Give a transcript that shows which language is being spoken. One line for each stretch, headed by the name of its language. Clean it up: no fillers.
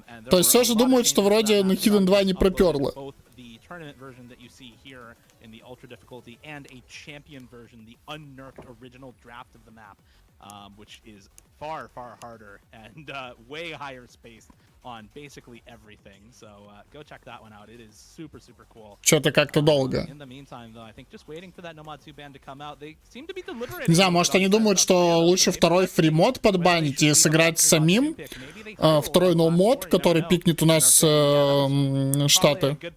Russian: То есть все же думают, что вроде на Hidden 2 не проперло.
English: Tournament version that you see here in the ultra difficulty and a champion version, the unnerfed original draft of the map, which is far harder and way higher spaced on basically everything. So go check that one out. It is super cool.
Russian: Что-то как-то долго.
English: In the meantime, though, I think just waiting for that Nomad 2 ban to come out. They seem to be deliberating.
Russian: Не знаю, может они думают, что лучше второй фримод подбанить и сыграть самим второй ноумод, который пикнет у нас Штаты.